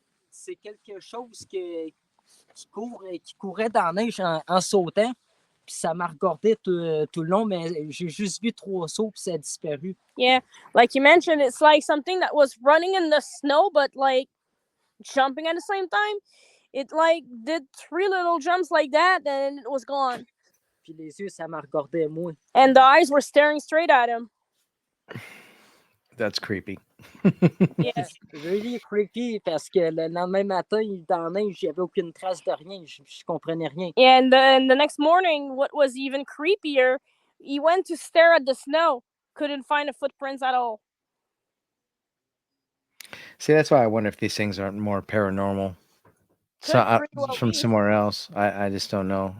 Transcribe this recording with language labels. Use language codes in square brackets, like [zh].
[fr] C'est quelque chose qui courait dans la neige en sautant. Puis ça m'a regardé tout le long, mais j'ai juste vu 3 sauts, puis ça a disparu. [en] Yeah, like you mentioned, it's like something that was running in the snow, but like jumping at the same time. It like did 3 little jumps like that, and it was gone. [fr] Puis les yeux, ça m'a regardé moi. [en] And the eyes were staring straight at him. That's creepy. Yeah. Really creepy, [fr] parce que le lendemain matin, dans la neige, il n'y avait aucune trace de rien. Je comprenais rien. [en] Yeah, and the next morning, what was even creepier, he went to stare at the snow, couldn't find the footprints at all. See, that's why I wonder if these things aren't more paranormal. Could So very well from be. somewhere else. I just don't know.